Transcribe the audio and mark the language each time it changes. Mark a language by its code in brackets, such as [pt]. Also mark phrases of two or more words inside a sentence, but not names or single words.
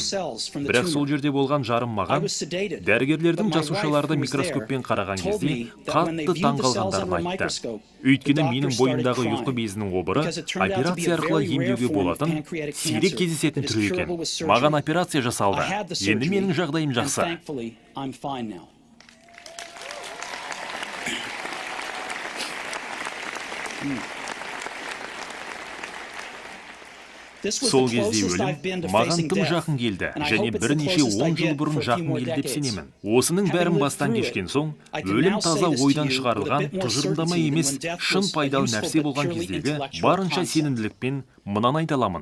[kk] Бірақ сол жерде болған жарым маған, дәрігерлердің жасушаларды микроскоппен қараған кезде қатты таңғалғандарын айтты. Өйткені менің бойымдағы ұйқы безінің обыры операция арқылы емдеуге болатын сирек кездесетін түрі екен. Маған операция жасалды. Енді менің жағдайым жақсы. [en] I'm fine now. [kk] Сол кезде өлім маған тым жақын келді, және бірнеше 10 жыл бұрын жақын келді деп сенемін. Осының бәрін бастан кешкен соң, өлім таза ойдан шығарылған, тұжырымдама емес, шын пайдалы нәрсе болған кездегі барынша сенімділікпен мынаны айта аламын.